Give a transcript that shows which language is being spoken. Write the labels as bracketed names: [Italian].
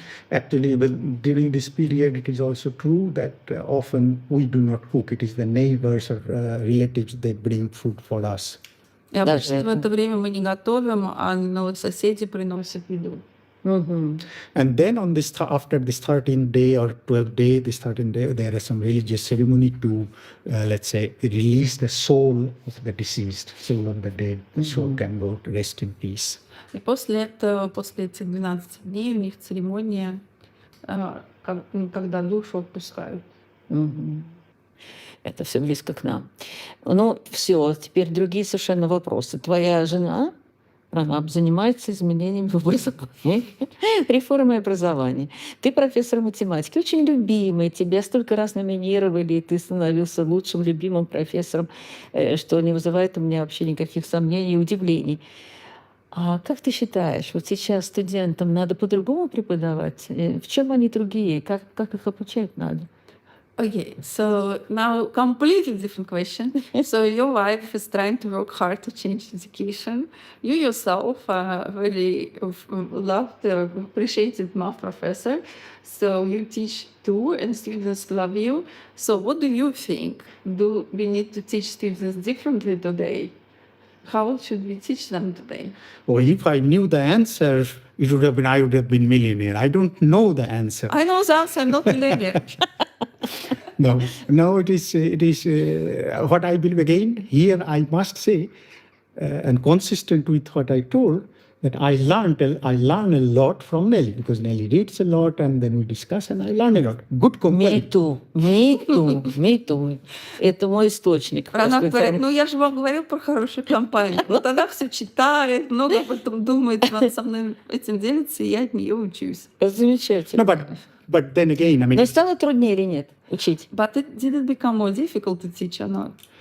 [English] Actually, during this period, it is also true that often we do not cook. It is the neighbors or relatives that bring food for us. [Russian] И обычно в это время мы не готовим, а соседи приносят еду. [English] And then on this after this 13th day or 12th day, there is some religious ceremony to, let's say, release the soul of the deceased, soul of the dead, the soul can go to rest in peace. [Russian] И после этого, после этих 12 дней, у них церемония, когда душу отпускают. Это все близко к нам. Ну, все, теперь другие совершенно вопросы. Твоя жена, Пранаб, занимается изменением в образовании, реформой образования. Ты профессор математики, очень любимый, тебя столько раз номинировали, и ты становился лучшим любимым профессором, что не вызывает у меня вообще никаких сомнений и удивлений. А как ты считаешь, вот сейчас студентам надо по-другому преподавать? В чем они другие? Как их обучать надо? [English] Okay, so now completely different question. So your wife is trying to work hard to change education. You yourself really loved, appreciated math professor. So you teach too, and students love you. So what do you think? Do we need to teach students differently today? How should we teach them today? Well, if I knew the answer, I would have been millionaire. I don't know the answer. I know the answer, I'm not millionaire. No, it is what I believe. Again, here I must say, and consistent with what I told, that I learn a lot from Nelly, because Nelly reads a lot, and then we discuss, and I learn a lot. Good company. Me too. [Russian] Это мой источник. Она говорит, я же вам говорил про хорошую компанию. Вот она все читает, много об этом думает, она со мной этим делится, и я от нее учусь. Замечательно. [English] No, but then again, I mean. [Russian] Но стало труднее или нет учить? [English] But did it become more difficult to teach or not?